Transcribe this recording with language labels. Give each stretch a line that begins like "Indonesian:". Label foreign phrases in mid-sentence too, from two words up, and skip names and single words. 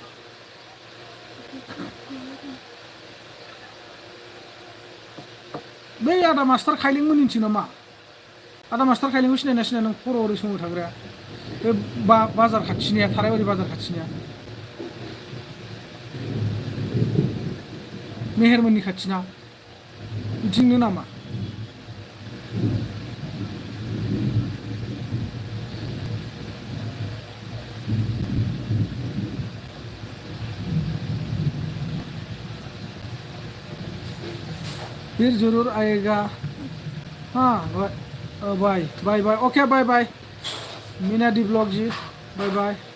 Bodo: बै आदा मास्टार खाइलें मोननिथिं नामा आदा मास्टार खाइलेंखौ सिनायना सिनाया नों खर' ओरै समाव थाग्राया बे बाजार खाथिनिया थारायबारि बाजार खाथिनिया मेहेरमोननि खाथिना बिथिंनो नामा
Hindi: फिर जरूर आएगा हाँ
English: bye bye bye okay bye bye मीना दी blog ji bye bye